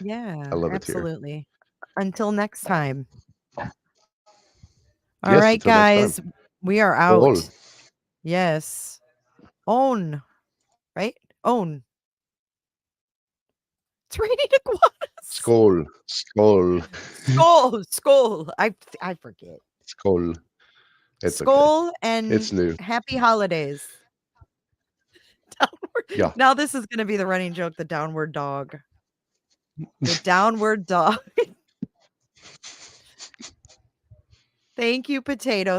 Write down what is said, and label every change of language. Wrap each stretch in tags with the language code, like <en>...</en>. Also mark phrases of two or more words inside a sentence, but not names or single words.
<en>Yeah, I love it here. absolutely. Until next time. All Yes, right, until next time. guys. We are All. out. Yes. Own. Right? Own. It's raining iguanas.</en> <da>Skål. Skål. Skål. Skål.</da> <en>I forget.</en> <da>Skål.</da> <en>It's</en> <da>Skål</da> <en>okay. and It's new. happy holidays. Downward. Yeah. Now this is going to be the running joke, the downward dog. The downward dog. Thank you, Potato.</en>